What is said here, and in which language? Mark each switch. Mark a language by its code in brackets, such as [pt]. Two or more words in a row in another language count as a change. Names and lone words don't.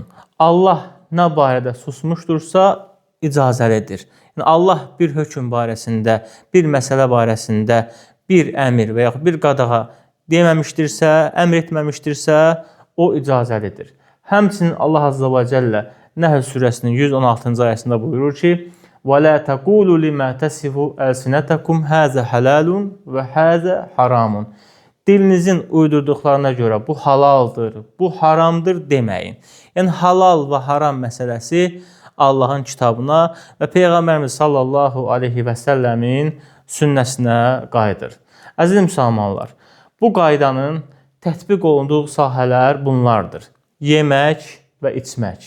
[az] Allah nə barədə susmuşdursa icazəlidir. Yəni Allah bir hökm barəsində, bir məsələ barəsində bir əmr və yaxud bir qadağa deməmişdirsə, əmr etməmişdirsə, o icazəlidir. Həmçinin Allah [ar] عز وجل [az] Nəhl surəsinin 116-cı ayəsində buyurur ki: [ar] وَلَا تَقُولُوا لِمَا تَسِفُ أَلْسِنَتَكُمْ هَذَا حَلَالٌ وَهَذَا حَرَامٌ. [az] Dilinizin uydurduqlarına görə bu halaldır, bu haramdır deməyin. Yəni halal və haram məsələsi Allahın kitabına və Peyğəmbərimiz [ar] صلى الله عليه وسلم [az] sünnəsinə qayıdır. Əziz müsəlmanlar, bu qaydanın tətbiq olunduğu sahələr bunlardır: yemək və içmək.